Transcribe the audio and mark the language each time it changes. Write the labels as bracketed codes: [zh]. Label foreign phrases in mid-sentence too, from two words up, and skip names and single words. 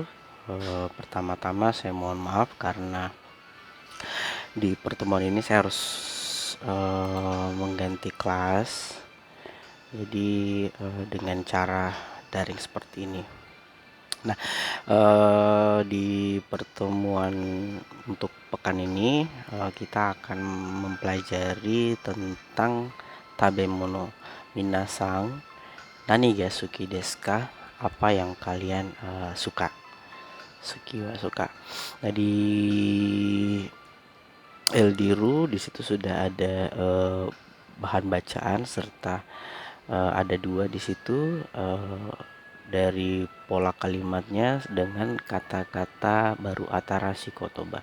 [id] Pertama-tama saya mohon maaf karena di pertemuan ini saya harus mengganti kelas. Jadi dengan cara daring seperti ini. Nah, di pertemuan untuk pekan ini kita akan mempelajari tentang [ja] 食べ物 皆さん 何が 好き です か? [id] Apa yang kalian suka? [ja] 好きは [id] suka. Nah, di Eldiru di situ sudah ada bahan bacaan serta ada dua di situ dari pola kalimatnya dengan kata-kata baru [ja] 新しい言葉.